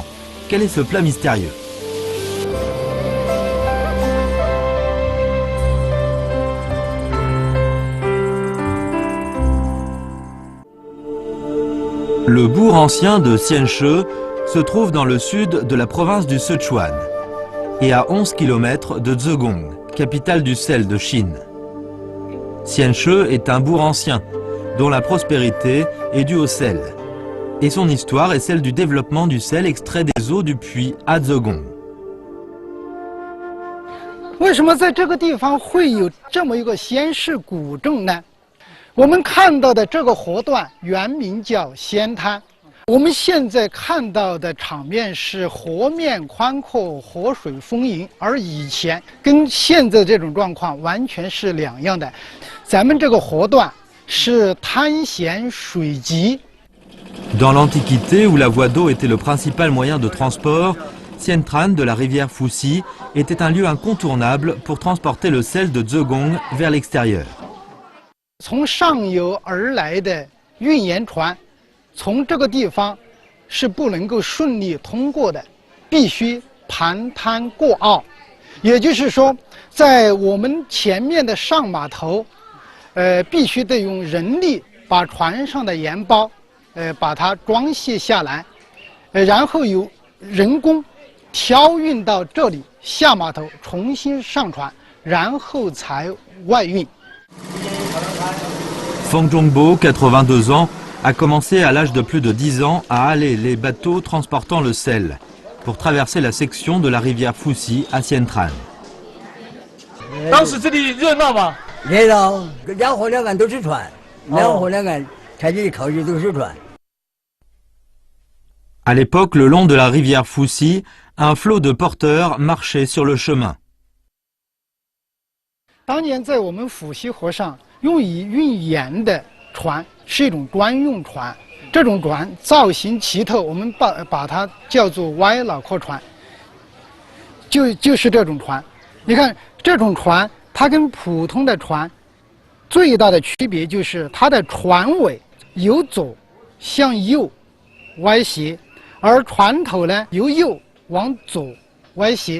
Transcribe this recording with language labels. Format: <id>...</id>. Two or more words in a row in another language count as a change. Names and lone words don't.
<fr>Quel est ce plat mystérieux ? Le bourg ancien de Xianche se trouve dans le sud de la province du Sichuan et à 11 km de Zhejiang, capitale du sel de Chine. Xianche est un bourg ancien dont la prospérité est due au sel. Et son histoire est celle du développement du sel extrait des eaux du puits à Zhejiang.</fr> <zh>为什么在这个地方会有这么一个先世古镇呢？我们看到的这个河段原名叫仙滩，我们现在看到的场面是河面宽阔，河水丰盈，而以前跟现在这种状况完全是两样的。咱们这个河段是滩咸水急。</zh> <fr>Dans l'Antiquité, où la voie d'eau était le principal moyen de transport, Xiantran de la rivière Fuxi était un lieu incontournable pour transporter le sel de Zhejiang vers l'extérieur.</fr> <zh>从上游而来的运盐船，从这个地方是不能够顺利通过的，必须盘滩过澳。也就是说，在我们前面的上码头，必须得用人力把船上的盐包，把它装卸下来，然后由人工挑运到这里下码头，重新上船，然后才外运。</zh> <fr>Feng Zhongbo, 82 ans, a commencé à l'âge de plus de 10 ans à haler les bateaux transportant le sel pour traverser la section de la rivière Fuxi à Xiantran.</fr> <zh>当时这里热闹吗？热闹，两河两岸都是船，两河两岸开进靠近都是船。</zh> <fr>À l'époque, le long de la rivière Fuxi, un flot de porteurs marchait sur le chemin.</fr> <zh>当年在我们抚溪河上用以运盐的船是一种专用船，这种船造型奇特，我们把它叫做歪脑壳船。就是这种船，你看这种船，它跟普通的船最大的区别就是它的船尾由左向右歪斜，而船头呢由右往左歪斜。</zh>